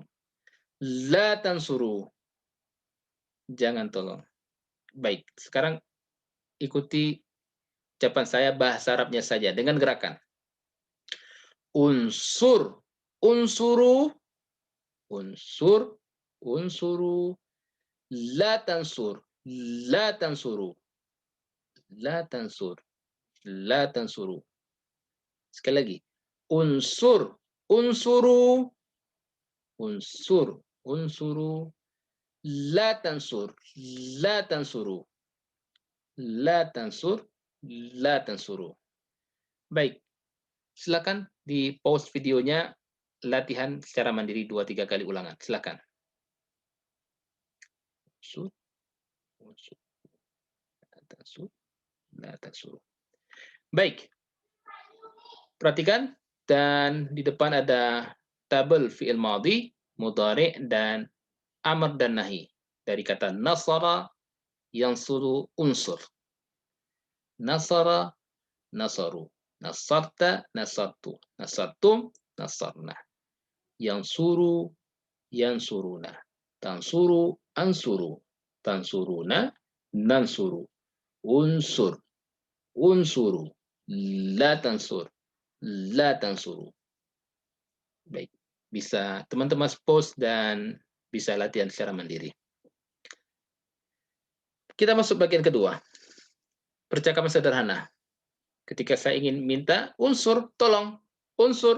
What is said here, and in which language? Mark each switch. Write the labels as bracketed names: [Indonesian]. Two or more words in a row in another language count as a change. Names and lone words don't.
[Arabic] لا تنصرُ, [Indonesian] jangan tolong. Baik, sekarang ikuti ucapan saya bahasa Arabnya saja dengan gerakan. [Arabic] انصر انصرُ انصر, انصرُ لا تنصر لا تنصرُ لا تنصر لا تنصرُ. [Indonesian] Sekali lagi. [Arabic] انصر انصرُ. Unsur. Unsuru. لا تنصر لا تنصرُ. لا تنصر لا تنصرُ. [Indonesian] Baik. Silakan di pause videonya, latihan secara mandiri 2-3 kali ulangan. Silakan. Unsur. [Arabic] Unsur. لا تنصر. لا تنصرُ. [Indonesian] Baik. Perhatikan, dan di depan ada tabel [Arabic] فعل ماضٍ مضارع, [Indonesian] dan amr dan nahi. Dari kata [Arabic] نصر ينصر انصر. Nasara, nasaru. نصرتَ نصرتُ نصرتم نصرنا. ينصرُ ينصرون. تنصرُ أنصرُ تنصرون ننصرُ. انصر انصرُ لا تنصر لا تنصرُ. [Indonesian] Baik, bisa teman-teman pause dan bisa latihan secara mandiri. Kita masuk bagian kedua. Percakapan sederhana. Ketika saya ingin minta unsur, tolong, unsur.